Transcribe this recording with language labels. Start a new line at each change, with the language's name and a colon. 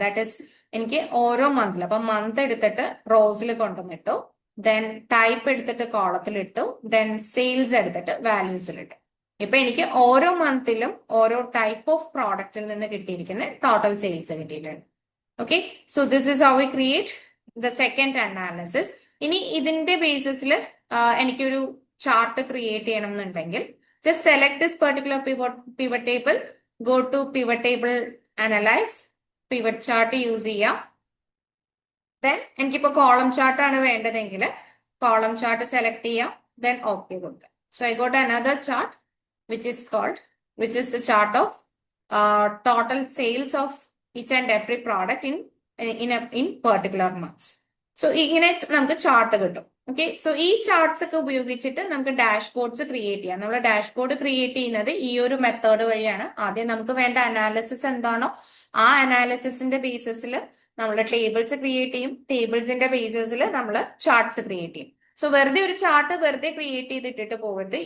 Malayalam: That is എനിക്ക് ഓരോ മന്തിൽ, അപ്പൊ മന്ത് എടുത്തിട്ട് റോസിൽ കൊണ്ടുവന്നിട്ടു, ദെൻ ടൈപ്പ് എടുത്തിട്ട് കോളത്തിലിട്ടു, ദെൻ സെയിൽസ് എടുത്തിട്ട് വാല്യൂസിലിട്ടു. ഇപ്പൊ എനിക്ക് ഓരോ മന്തിലും ഓരോ ടൈപ്പ് ഓഫ് പ്രോഡക്റ്റിൽ നിന്ന് കിട്ടിയിരിക്കുന്ന ടോട്ടൽ സെയിൽസ് കിട്ടിയിട്ടുണ്ട്.
English: Okay, so this is how we create the second analysis.
Malayalam: ഇനി ഇതിന്റെ ബേസിസിൽ എനിക്കൊരു ചാർട്ട് ക്രിയേറ്റ് ചെയ്യണം എന്നുണ്ടെങ്കിൽ
English: just select this particular pivot table, go to pivot table, analyze, pivot chart use ചെയ്യാം.
Malayalam: Then എനിക്കിപ്പോ കോളം ചാർട്ട് ആണ് വേണ്ടതെങ്കിൽ കോളം ചാർട്ട് സെലക്ട് ചെയ്യാം, then ഓക്കെ കൊടുക്കാം.
English: So I got another chart which is the chart of total sales of each and every product in particular months.
Malayalam: So ഇങ്ങനെ നമുക്ക് chart കിട്ടും. Okay, so ഈ charts ഒക്കെ ഉപയോഗിച്ചിട്ട് നമുക്ക് ഡാഷ്ബോർഡ്സ് ക്രിയേറ്റ് ചെയ്യാം. നമ്മൾ ഡാഷ്ബോർഡ് ക്രിയേറ്റ് ചെയ്യുന്നത് ഈ ഒരു മെത്തേഡ് വഴിയാണ്. ആദ്യം നമുക്ക് വേണ്ട അനാലിസിസ് എന്താണോ ആ അനാലിസിസിന്റെ ബേസിസിൽ നമ്മൾ ടേബിൾസ് ക്രിയേറ്റ് ചെയ്യും. ടേബിൾസിന്റെ ബേസിസിൽ നമ്മൾ ചാർട്ട്സ് ക്രിയേറ്റ് ചെയ്യും. സോ വെറുതെ ഒരു ചാർട്ട് വെറുതെ ക്രിയേറ്റ് ചെയ്തിട്ടിട്ട് പോകരുത്.